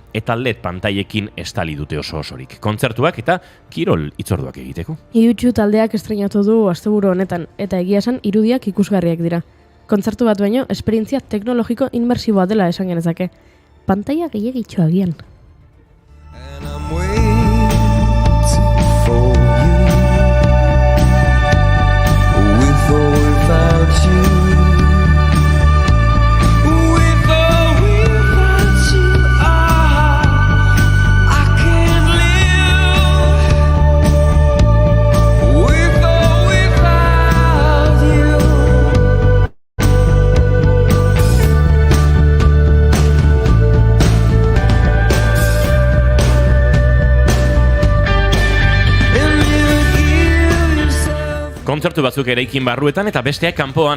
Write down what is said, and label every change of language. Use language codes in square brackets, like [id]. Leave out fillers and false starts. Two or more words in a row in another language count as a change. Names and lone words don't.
[eu] Eta LED pantaiekin estali dute oso-osorik. Kontzertuak eta kirol hitzorduak egiteko. Iutxu taldeak estreinatu du asteburu honetan, eta egia esan irudiak ikusgarriak dira. Kontzertu bat baino, esperientzia teknologiko inmersiboa dela esan genezake. Pantaia gehiagitxo agian. [en] And I'm waiting for you, with or without you, with or without you, I can't live, with or without you. [eu] Kontzertu batzuk eraikin barruetan eta besteak kanpoan.